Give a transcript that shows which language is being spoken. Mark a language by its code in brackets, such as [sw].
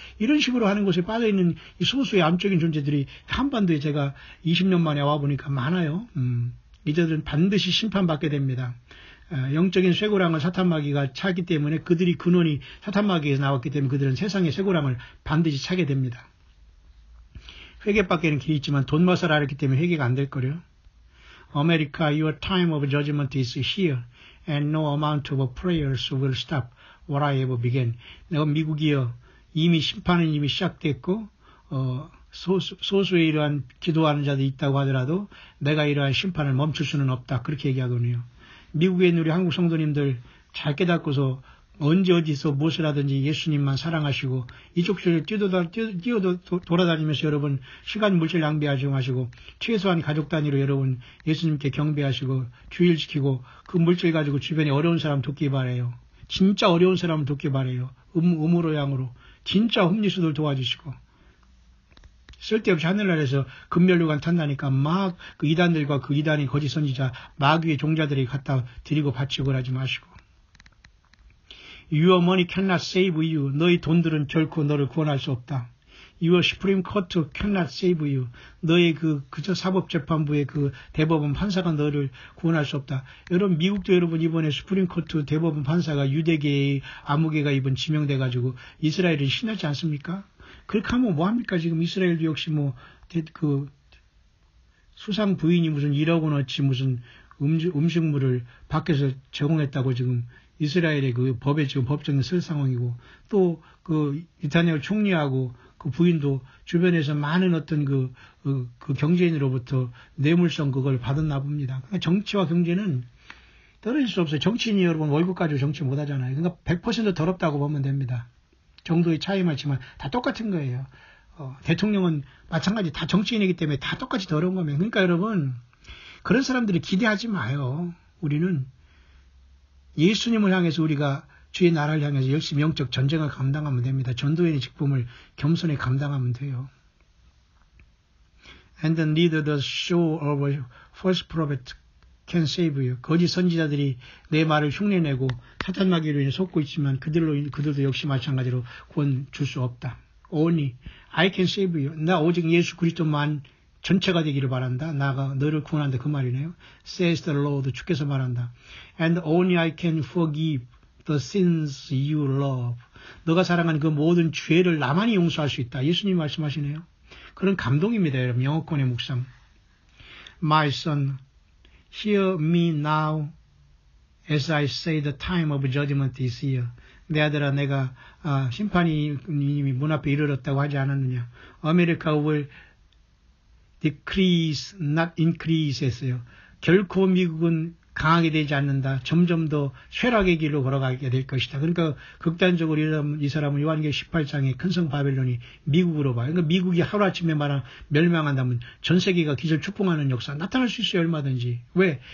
[ko] 이런 식으로 하는 곳에 빠져있는 이 소수의 암적인 존재들이 한반도에 제가 20년 만에 와보니까 많아요. 이들은 반드시 심판받게 됩니다. 영적인 쇠고랑을 사탄마귀가 차기 때문에 그들이 근원이 사탄마귀에서 나왔기 때문에 그들은 세상의 쇠고랑을 반드시 차게 됩니다. 회개밖에는 길이 있지만 돈 맛을 알았기 때문에 회개가 안 될 거래요. [en] America, your time of judgment is here, and no amount of prayers will stop what I have begun. [ko] 내가 미국이여, 이미 심판은 이미 시작됐고, 소수의 이러한 기도하는 자들이 있다고 하더라도 내가 이러한 심판을 멈출 수는 없다. 그렇게 얘기하거든요. 미국에 있는 우리 한국 성도님들 잘 깨닫고서 언제 어디서 무엇을 하든지 예수님만 사랑하시고 이쪽 저쪽 뛰어도 돌아다니면서 여러분 시간 물질 낭비하지 마시고 최소한 가족 단위로 여러분 예수님께 경배하시고 주일 지키고 그 물질 가지고 주변에 어려운 사람 돕기 바래요. 진짜 어려운 사람을 돕기 바래요. 음으로 양으로 진짜 홈리스들 도와주시고 쓸데없이 하늘나라에서 금멸류관 탄다니까 막 그 이단들과 그 이단이 거짓 선지자 마귀의 종자들이 갖다 드리고 바치고 하지 마시고 [en] Your money cannot save you. [ko] 너의 돈들은 결코 너를 구원할 수 없다. [en] Your Supreme Court cannot save you. [ko] 너의 그저 사법재판부의 그 대법원 판사가 너를 구원할 수 없다. 여러분, 미국도 여러분 이번에 수프림 코트 대법원 판사가 유대계의 아무개가 이번 지명돼가지고 이스라엘은 신하지 않습니까? 그렇게 하면 뭐합니까? 지금 이스라엘도 역시 수상 부인이 무슨 1억 원어치 무슨 음식물을 밖에서 제공했다고 지금 이스라엘의 그 법에 지금 법정에 쓸 상황이고 또 그 네타냐후 총리하고 그 부인도 주변에서 많은 어떤 그 경제인으로부터 뇌물성 그걸 받았나 봅니다. 그러니까 정치와 경제는 떨어질 수 없어요. 정치인이 여러분 월급 가지고 정치 못 하잖아요. 그러니까 100% 더럽다고 보면 됩니다. 정도의 차이만 있지만 다 똑같은 거예요. 대통령은 마찬가지 다 정치인이기 때문에 다 똑같이 더러운 겁니다. 그러니까 여러분 그런 사람들이 기대하지 마요. 우리는 예수님을 향해서 우리가 주의 나라를 향해서 열심히 영적 전쟁을 감당하면 됩니다. 전도인의 직분을 겸손히 감당하면 돼요. [en] And neither the show of a false prophet can save you. [ko] 거짓 선지자들이 내 말을 흉내내고 사탄마귀로 인해 속고 있지만 그들도 역시 마찬가지로 구원 줄 수 없다. [en] Only I can save you. [ko] 나 오직 예수 그리스도만 전체가 되기를 바란다. 나가 너를 구원한다. 그 말이네요. [en] Says the Lord. [ko] 주께서 말한다. [en] And only I can forgive the sins you love. [ko] 너가 사랑하는 그 모든 죄를 나만이 용서할 수 있다. 예수님 말씀하시네요. 그런 감동입니다. 여러분. 영어권의 묵상. [en] My son, hear me now as I say the time of judgment is here. [ko] 내 아들아 내가 심판이 이미 문 앞에 이르렀다고 하지 않았느냐. [en] America will decrease, not increase [ko] 했어요. 결코 미국은 강하게 되지 않는다. 점점 더 쇠락의 길로 걸어가게 될 것이다. 그러니까 극단적으로 이 사람은 요한계시록 18장에 큰성 바벨론이 미국으로 봐요. 그러니까 미국이 하루아침에 멸망한다면 전 세계가 기절 축봉하는 역사 나타날 수 있어요. 얼마든지. 왜?